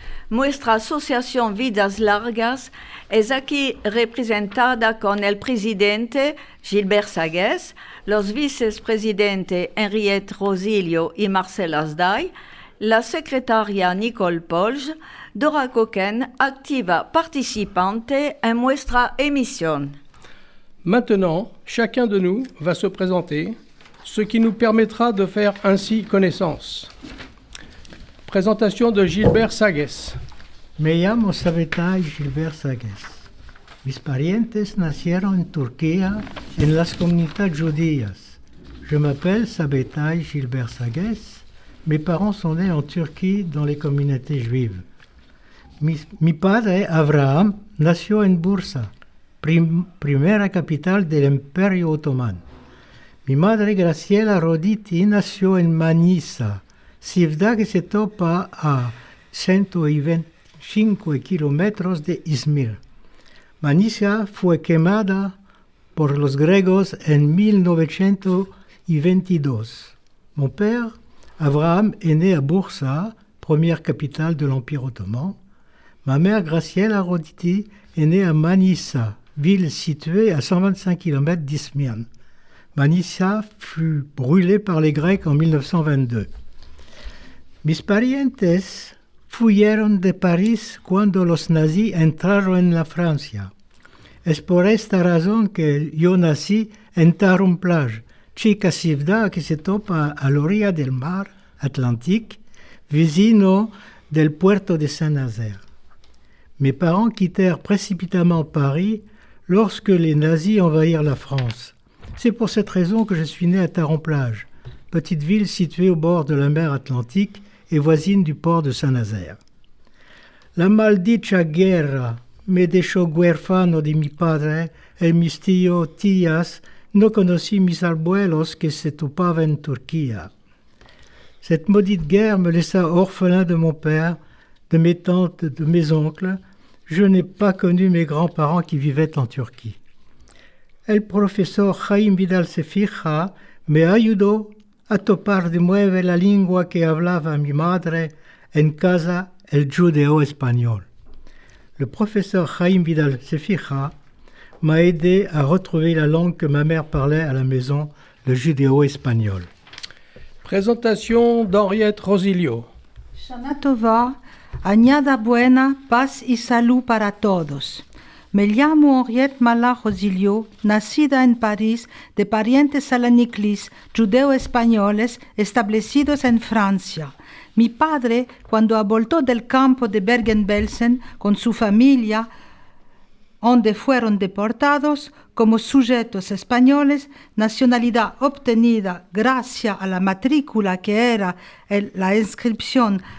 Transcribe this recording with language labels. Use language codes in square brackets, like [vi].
[lad] Nuestra asociación Vidas Largas es aquí representada con el presidente Gilbert Sagues, los vicepresidentes Henriette Rosilio y Marcel Hasday, la secretaria Nicole Polge, Dora Coquen, activa participante en nuestra émission. [fr] Maintenant, chacun de nous va se présenter, ce qui nous permettra de faire ainsi connaissance. Présentation de Gilbert Sagues. [lad] Me llamo Sabetay Gilbert Sagues. Mis parientes nacieron en Turquía, en las comunidades judías. [fr] Je m'appelle Sabetay Gilbert Sagues. Mes parents sont nés en Turquie, dans les communautés juives. [lad] Mi padre, Abraham, nació en Bursa, primera capital del Imperio Otomano. Mi madre, Graciela Roditi, nació en Manisa, ciudad que se topa a 125 kilómetros de Izmir. Manisa fue quemada por los griegos en 1922. [fr] Mon père, Abraham, est né à Bursa, première capitale de l'Empire ottoman. Ma mère, Graciela Roditi, est née à Manisa, ville située à 125 km d'Izmir. Manisa fut brûlée par les Grecs en 1922. [lad] Mis parientes fueron de París cuando los nazis entraron en la Francia. Es por esta razón que yo nací en Taron-Plage, chica ciudad que se topa a la orilla del mar Atlantique, vecino del puerto de Saint-Nazaire. [fr] Mes parents quittèrent précipitamment Paris lorsque les nazis envahirent la France. C'est pour cette raison que je suis né à Taron-Plage, petite ville située au bord de la mer Atlantique et voisine du port de Saint-Nazaire. [lad] La maldita guerra me dejó huérfano de mi padre et mis tías no conocí mis abuelos que se topaban en Turquía. [fr] Cette maudite guerre me laissa orphelin de mon père, de mes tantes, de mes oncles. Je n'ai pas connu mes grands-parents qui vivaient en Turquie. [lad] El profesor Jaime Vidal Sefija me ayudó a topar de nuevo la lengua que hablaba mi madre en casa, el judeo espagnol. [fr] Le professeur Jaime Vidal Sefija m'a aidé à retrouver la langue que ma mère parlait à la maison, le judéo-espagnol. Présentation d'Henriette Rosilio. [lad] Shana Tova, añada buena, paz y salud para todos. Me llamo Henriette Mala Rosilio, nacida en París de parientes salaniclis judeo-españoles establecidos en Francia. Mi padre, cuando voltó del campo de Bergen-Belsen con su familia, donde fueron deportados como sujetos españoles, nacionalidad obtenida gracias a la matrícula que era la inscripción